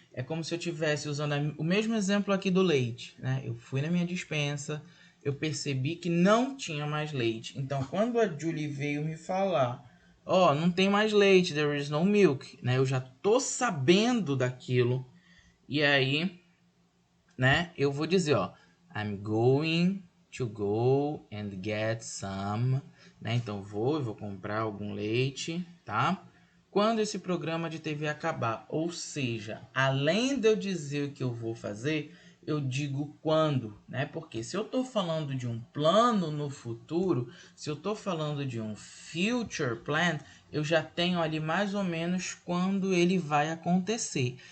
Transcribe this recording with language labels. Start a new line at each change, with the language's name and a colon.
Portuguese: É como se eu estivesse usando o mesmo exemplo aqui do leite, né? Eu fui na minha despensa, eu percebi que não tinha mais leite. Então, quando a Julie veio me falar, ó, não tem mais leite,
English: there is no milk,
Portuguese: né? Eu já tô sabendo daquilo. E aí, né, eu vou dizer, ó,
English: I'm going to go and get some,
Portuguese: né? Então eu vou comprar algum leite, tá? Quando esse programa de TV acabar, ou seja, além de eu dizer o que eu vou fazer, eu digo quando, né? Porque se eu estou falando de um plano no futuro, se eu estou falando de um future plan, eu já tenho ali mais ou menos quando ele vai acontecer.